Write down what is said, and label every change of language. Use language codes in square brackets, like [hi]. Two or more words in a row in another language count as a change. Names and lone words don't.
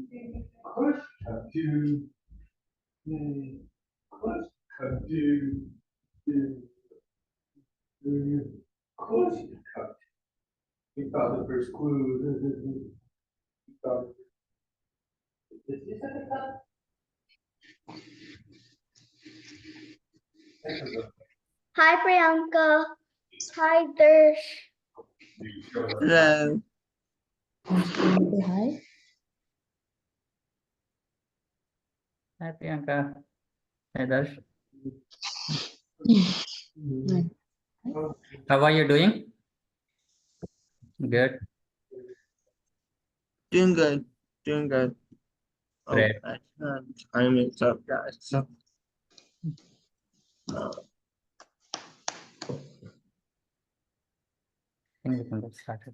[en] Of course you come to. Of course come to. Of course you could come. We found the first clue. We found. Is this at the top? Hi, Priyanka. Hi, Darsh. Hello. Hi. Hi, Priyanka. Hi, Darsh. How are you doing? Good. Doing good. Doing good. Great. Time is up, guys. So, I think we can get started.